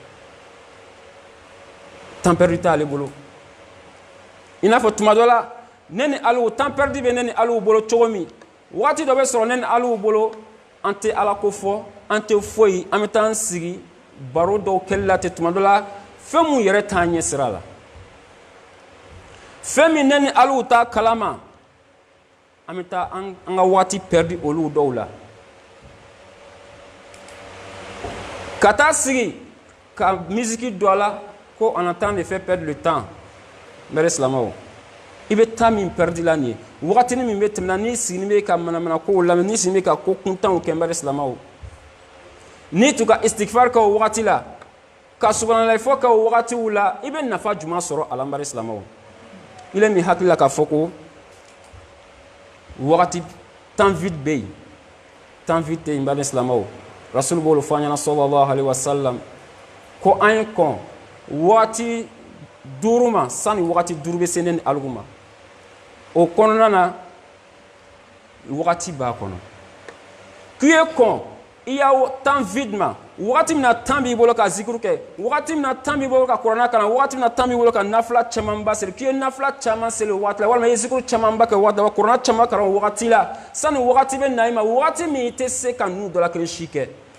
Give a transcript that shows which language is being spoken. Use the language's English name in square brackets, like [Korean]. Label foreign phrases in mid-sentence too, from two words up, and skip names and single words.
[French] temps perdu [Bambara] t'ale bolo i n'a fɔ tuma dɔ la ne ni Alu [French] temps perdu [Bambara] bɛ ne ni Alu bolo cogo min wagati dɔ bɛ sɔrɔ ne ni Alu bolo an tɛ Ala ko fɔ an tɛ foyi an bɛ taa an sigi baro dɔw kɛli la ten tuma dɔ la fɛn mun yɛrɛ t'an ɲɛ sira la fɛn min ne ni Alu t'a kalama an bɛ taa an ka wagati perdu olu dɔw la ka taa sigi ka musique don a la ko [French] en attendant de faire perdre le temps [Bambara] n bɛ silamɛw i bɛ temps min perdu la nin ye wagatinin min bɛ tɛmɛna n'i sigini bɛ ka manamana kow lamɛn n'i sigini bɛ ka ko kuntanw kɛ n bɛ silamɛw n'i tun ka istigfar kɛ o wagati la ka subhanalahi fɔ kɛ o wagatiw la i bɛ nafa jumɛn sɔrɔ a la n bɛ silamɛw i le min hakili la k'a fɔ ko wagati [French] temps vide [Bambara] bɛ yen [French] temps vide [Bambara] tɛ yen n bɛ silamɛw rasul b'o fɔ an ɲɛna [Arabic] صلى الله عليه وسلم [Bambara] ko an ye kɔn wagati 5 ma sani wagati 5 bɛ se ne ni Alu ma o kɔnɔna na wagati b'a kɔnɔ k'i ye kɔn i y'a [French] temps vide [Bambara] ma wagati min na temps b'i bolo ka zikuru kɛ wagati min na temps b'i bolo ka kuranɛ kalan wagati min na temps b'i bolo ka nafila camanba seli k'i ye nafila caman seli o wagati la walima i ye zikuru camanba kɛ o wagati la kuranɛ caman kalan o wagati la sani wagati bɛ na i ma wagati min i tɛ se ka ninnu dɔ la kelen si kɛ